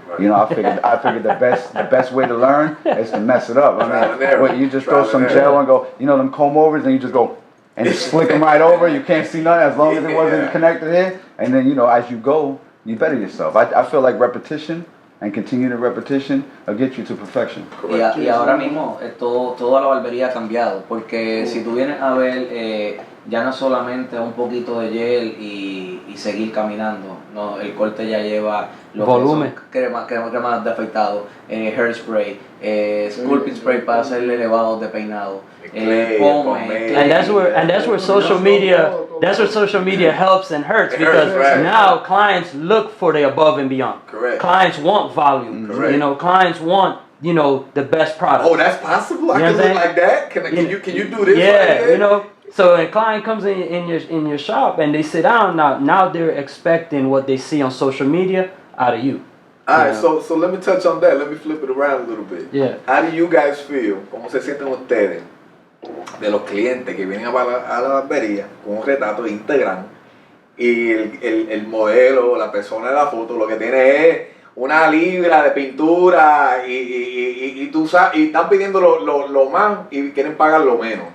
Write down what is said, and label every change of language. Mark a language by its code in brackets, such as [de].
[en] You know, I figured the best way to learn is to mess it up. I mean, you just throw some gel and go, you know, them comb overs, and you just go and just flick them right over. You can't see nothing as long as it wasn't connected here. And then, you know, as you go, you better yourself. I feel like repetition and continued repetition will get you to perfection. [es] Y ahora mismo toda la barbería ha cambiado, porque si tú vienes a ver, ya no solamente un poquito de gel y seguir caminando, no, el corte ya lleva lo volumen, crema de afeitado, hairspray, sculpting spray para hacer elevados de peinado, pomade. [en] And that's where social media helps and hurts, because now clients look for the above and beyond. Correct. Clients want volume. Correct. You know, clients want, you know, the best product. Oh, that's possible? I can look like that? Can you do this? Yeah, right, you know. So a client comes in your shop and they sit down, now they're expecting what they see on social media out of you. Alright, so let me touch on that. Let me flip it around a little bit. Yeah. How do you guys feel? [es] ¿Cómo se sienten ustedes de los clientes que vienen a la barbería con un retrato de Instagram y el modelo o la persona de la foto lo que tiene es una libra de pintura y tú sabes, y están pidiendo lo más y quieren pagar lo menos.